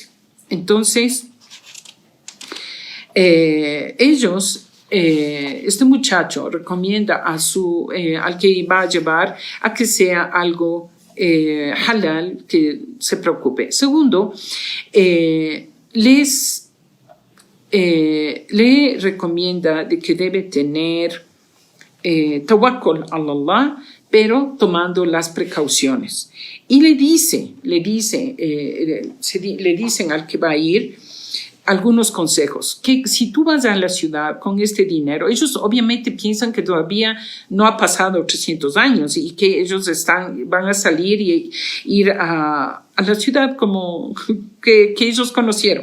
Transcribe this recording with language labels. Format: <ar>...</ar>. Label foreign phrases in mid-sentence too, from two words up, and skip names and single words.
<es>Entonces, este muchacho recomienda al que va a llevar a que sea algo halal, que se preocupe. Segundo, le recomienda de que debe tener tawakkul a Allah, pero tomando las precauciones. Y le dicen al que va a ir, algunos consejos, que si tú vas a la ciudad con este dinero, ellos obviamente piensan que todavía no ha pasado 300 años y que ellos van a salir y ir a la ciudad como que ellos conocieron.</es>